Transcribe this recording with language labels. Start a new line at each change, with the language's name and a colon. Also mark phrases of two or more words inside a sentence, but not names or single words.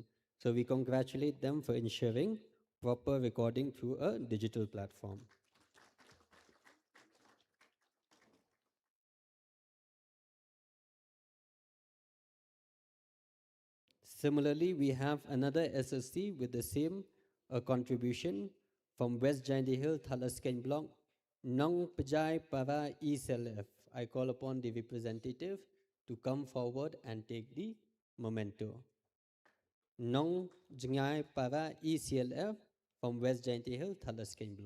English: So we congratulate them for ensuring proper recording through a digital platform. Similarly, we have another SSC with the same contribution from West Giant Hill, Thalasken Block, Nong Pajai Para ESLF. I call upon the representative to come forward and take the memento. Nong Jingai Para ECLF from West Giant Hill, Thalasken Block.